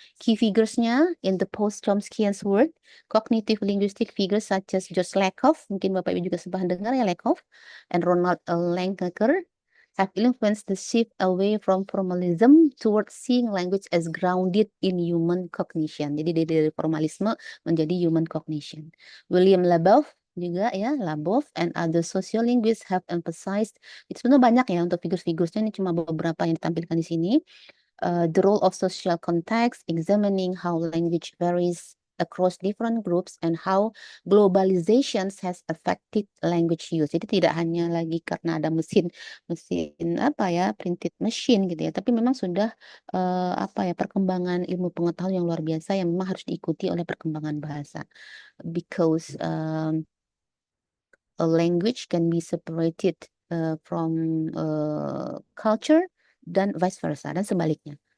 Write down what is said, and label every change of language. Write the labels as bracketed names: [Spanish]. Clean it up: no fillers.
[English] Key figures-nya in the post-Chomskyan word, cognitive linguistic figures such as George Lakoff, [Indonesian] mungkin Bapak Ibu juga sempat dengar ya Lakoff, [English] and Ronald Lancaster have influenced the shift away from formalism towards seeing language as grounded in human cognition. [Indonesian] Jadi dari formalisme menjadi human cognition. William Labov juga ya, [English] Labov and other sociolinguists have emphasized, [Indonesian] itu sebenarnya banyak ya untuk figur-figurnya, ini cuma beberapa yang ditampilkan di sini. [English] The role of social context, examining how language varies across different groups and how globalization has affected language use. [Indonesian] Jadi tidak hanya lagi karena ada mesin apa ya, [English] printed machine [Indonesian] gitu ya, tapi memang sudah apa ya, perkembangan ilmu pengetahuan yang luar biasa yang memang harus diikuti oleh perkembangan bahasa. [English] Because a language can be separated from culture dan vice versa, [Indonesian] dan sebaliknya.